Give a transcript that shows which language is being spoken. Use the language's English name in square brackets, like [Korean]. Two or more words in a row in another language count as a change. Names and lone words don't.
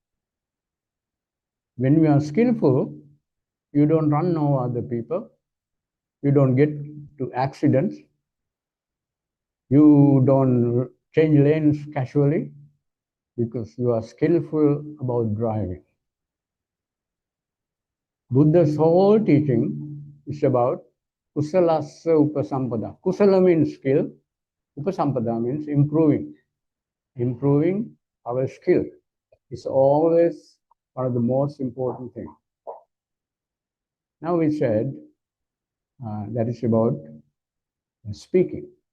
[English] When we are skillful, you don't run over other people, you don't get to accidents, you don't change lanes casually because you are skillful about driving. Buddha's whole teaching is about [Pali] kusalasa upasampada. [English] Kusala means skill, upasampada means improving. Improving our skill is always one of the most important things. Now we said that is about speaking.